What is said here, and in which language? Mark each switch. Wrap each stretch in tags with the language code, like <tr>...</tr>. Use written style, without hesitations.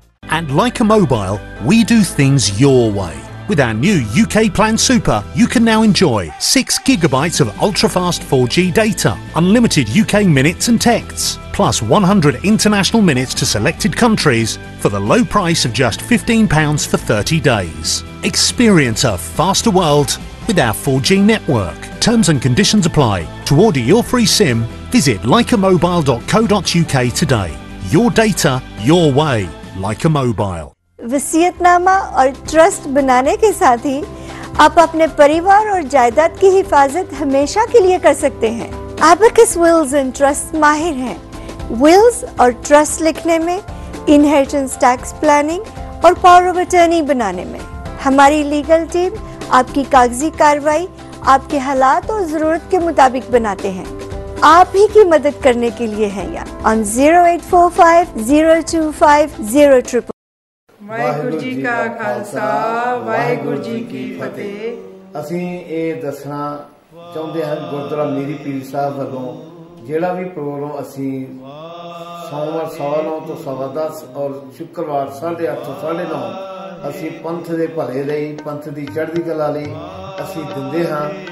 <en>At Leica Mobile, we do things your way. With our new UK Plan Super, you can now enjoy 6 gigabytes of ultra-fast 4G data, unlimited UK minutes and texts, plus 100 international minutes to selected countries for the low price of just £15 for 30 days. Experience a faster world with our 4G network. Terms and conditions apply. To order your free SIM, visit leicamobile.co.uk today. Your data, your way. Leica Mobile.</en> <hi>वसीयतनामा और trust बनाने के साथ ही आप अपने परिवार और जायदाद की हिफाजत हमेशा के लिए कर सकते हैं। एबेकस विल्स एंड ट्रस्ट माहिर हैं। विल्स और ट्रस्ट लिखने में, इनहेरिटेंस टैक्स प्लानिंग और पावर ऑफ अटर्नी बनाने में। हमारी लीगल टीम आपकी कागजी कार्रवाई आपके हालात और ज़रूरत के मुताबिक बनाते हैं। आप ही की मदद करने के लिए हैं यहाँ on 0845 025 000।</hi> <pa>ਵਾਹਿਗੁਰੂ ਜੀ ਕਾ ਖਾਲਸਾ ਵਾਹਿਗੁਰੂ ਜੀ ਕੀ ਫਤਿਹ। ਅਸੀਂ ਇਹ ਦੱਸਣਾ ਚਾਹੁੰਦੇ ਹਾਂ ਗੁਰਦੁਆਰਾ ਮੀਰੀ ਪੀਰ ਸਾਹਿਬ ਵੱਲੋਂ ਜਿਹੜਾ ਵੀ ਪ੍ਰੋਗਰਾਮ ਅਸੀਂ ਸੋਮਵਾਰ 9:15 ਤੋਂ 10:15 ਔਰ ਸ਼ੁੱਕਰਵਾਰ 8:30 ਤੋਂ 9:30 ਅਸੀਂ ਪੰਥ ਦੇ ਭਲੇ ਲਈ, ਪੰਥ ਦੀ ਚੜ੍ਹਦੀ ਕਲਾ ਲਈ ਅਸੀਂ ਦਿੰਦੇ ਹਾਂ।</pa>